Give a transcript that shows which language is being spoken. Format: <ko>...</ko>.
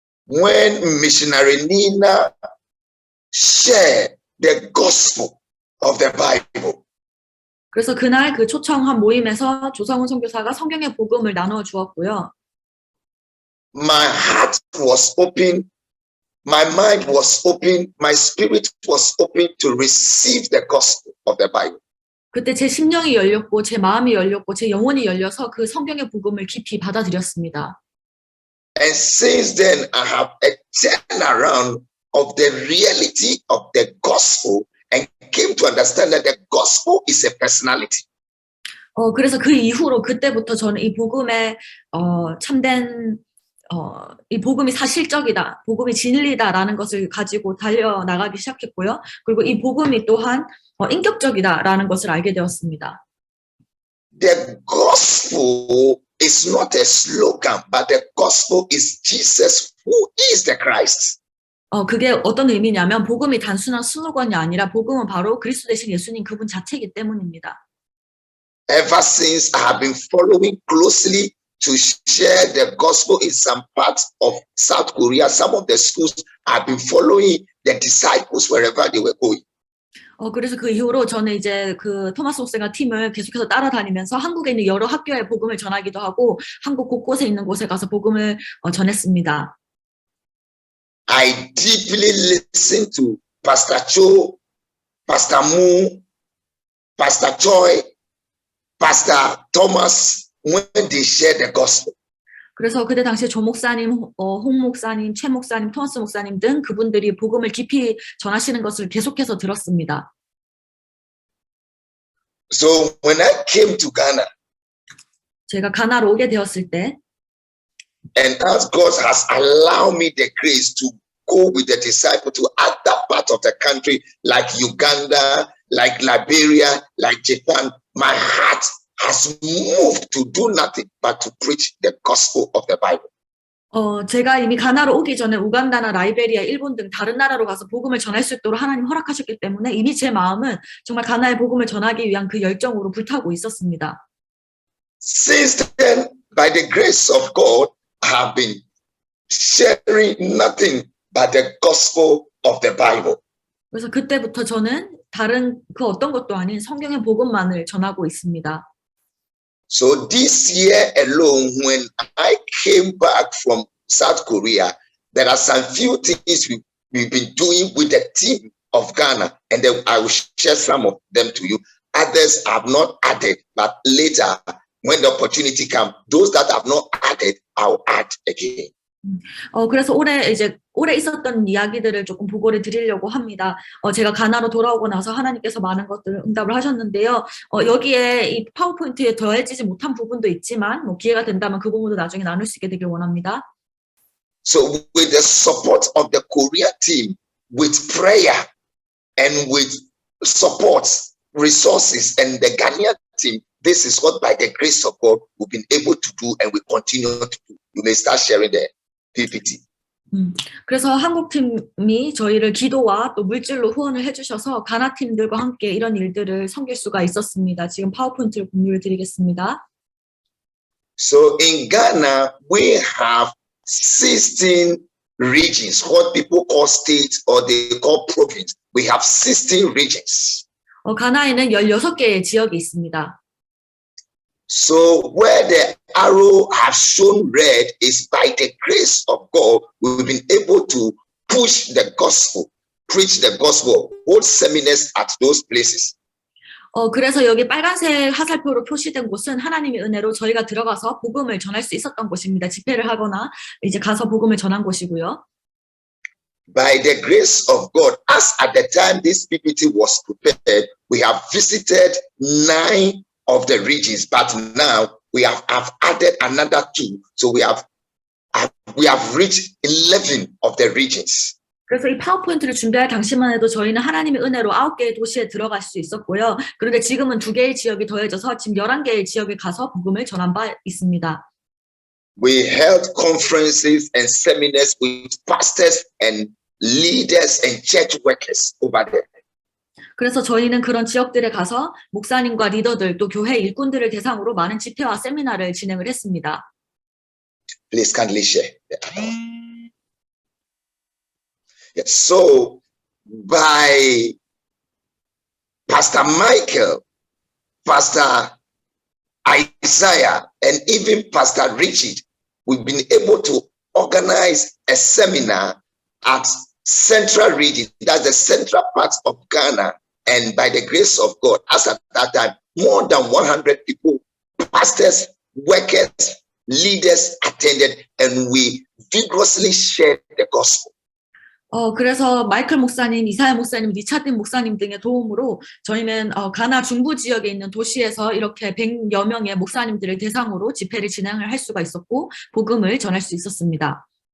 <en>When missionary Nina shared the gospel of the Bible.</en> <ko>그래서 그날 그 초청한 모임에서 조성훈 선교사가 성경의 복음을 나누어 주었고요.</ko> <en>My heart was open, my mind was open, my spirit was open to receive the gospel of the Bible.</en> <ko>그때 제 심령이 열렸고 제 마음이 열렸고 제 영혼이 열려서 그 성경의 복음을 깊이 받아들였습니다.</ko> <en>And since then, I have a turnaround of the reality of the gospel and came to understand that the gospel is a personality.</en> <ko>그래서 그 이후로 그때부터 저는 이 복음의 참된 이 복음이 사실적이다, 복음이 진리다라는 것을 가지고 달려나가기 시작했고요. 그리고 이 복음이 또한 인격적이다라는 것을 알게 되었습니다.</ko> <en>The gospel is not a slogan, but the gospel is Jesus who is the Christ.</en> <ko>그게 어떤 의미냐면 복음이 단순한 슬로건이 아니라 복음은 바로 그리스도 되신 예수님 그분 자체이기 때문입니다.</ko> <en>Ever since I have been following closely to share the gospel in some parts of South Korea, some of the schools have been following the disciples wherever they were going.</en> <ko>그래서 그 이후로 저는 이제 그 토마스 목사가 팀을 계속해서 따라다니면서 한국에 있는 여러 학교에 복음을 전하기도 하고 한국 곳곳에 있는 곳에 가서 복음을 전했습니다.</ko> <en>I deeply listen to Pastor Cho, Pastor Moo, Pastor Choi, Pastor Thomas when they share the gospel.</en> <ko>그래서 그때 당시에 조 목사님, 홍 목사님, 최 목사님, 토마스 목사님 등 그분들이 복음을 깊이 전하시는 것을 계속해서 들었습니다.</ko> <en>So when I came to Ghana,</en> <ko>제가 가나로 오게 되었을 때</ko> <en>and as God has allowed me the grace to go with the disciple to other parts of the country, like Uganda, like Liberia, like Japan, my heart has moved to do nothing but to preach the gospel of the Bible.</en> <ko>제가 이미 가나로 오기 전에 우간다나 라이베리아, 일본 등 다른 나라로 가서 복음을 전할 수 있도록 하나님 허락하셨기 때문에 이미 제 마음은 정말 가나의 복음을 전하기 위한 그 열정으로 불타고 있었습니다.</ko> <en>Since then, by the grace of God, I have been sharing nothing but the gospel of the Bible.</en> <ko>그래서 그때부터 저는 다른 그 어떤 것도 아닌 성경의 복음만을 전하고 있습니다.</ko> <en>So this year alone, when I came back from South Korea, there are some few things we've been doing with the team of Ghana, and then I will share some of them to you. Others have not added, but later, when the opportunity comes, those that have not added, I'll add again.</en> <ko>그래서 올해 있었던 이야기들을 조금 보고를 드리려고 합니다. 제가 가나로 돌아오고 나서 하나님께서 많은 것들을 응답을 하셨는데요. 여기에 이 파워포인트에 더해지지 못한 부분도 있지만 뭐 기회가 된다면 그 부분도 나중에 나눌 수 있게 되길 원합니다.</ko> <en>So with the support of the Korea team, with prayer and with support, resources, and the Ghanaian team, this is what by the grace of God we've been able to do and we continue to do. You may start sharing the PPT.</en> <ko>그래서 한국 팀이 저희를 기도와 또 물질로 후원을 해주셔서 가나 팀들과 함께 이런 일들을 섬길 수가 있었습니다. 지금 파워포인트를 공유를 드리겠습니다.</ko> <en>So in Ghana, we have 16 regions, what people call states or they call province. We have 16 regions.</en> <ko>가나에는 16개의 지역이 있습니다.</ko> <en>So where the arrow has shown red is by the grace of God, we've been able to push the gospel, preach the gospel, hold seminars at those places.</en> <ko>그래서 여기 빨간색 화살표로 표시된 곳은 하나님의 은혜로 저희가 들어가서 복음을 전할 수 있었던 곳입니다. 집회를 하거나 이제 가서 복음을 전한 곳이고요.</ko> <en>By the grace of God, as at the time this PPT was prepared, we have visited 9 of the regions, but now we have added another 2, so we have reached 11 of the regions.</en> <ko>그래서 이 파워포인트를 준비할 당시만 해도 저희는 하나님의 은혜로 9개의 도시에 들어갈 수 있었고요. 그런데 지금은 2개의 지역이 더해져서 지금 11개의 지역에 가서 복음을 전한 바 있습니다.</ko> <en>We held conferences and seminars with pastors and leaders and church workers over there.</en> <ko>그래서 저희는 그런 지역들에 가서 목사님과 리더들 또 교회 일꾼들을 대상으로 많은 집회와 세미나를 진행을 했습니다.</ko> <en>Please kindly share. Yes, so by Pastor Michael, Pastor Isaiah, and even Pastor Richard, we've been able to organize a seminar at Central Region, that's the central part of Ghana. And by the grace of God, as at that time, more than 100 people, pastors, workers, leaders attended, and we vigorously shared the gospel.</en> <ko>그래서 마이클 목사님, 이사야 목사님, 리차드 목사님 등의 도움으로 저희는 가나 중부 지역에 있는 도시에서 이렇게 100여 명의 목사님들을 대상으로 집회를 진행을 할 수가 있었고 복음을 전할 수 있었습니다.</ko>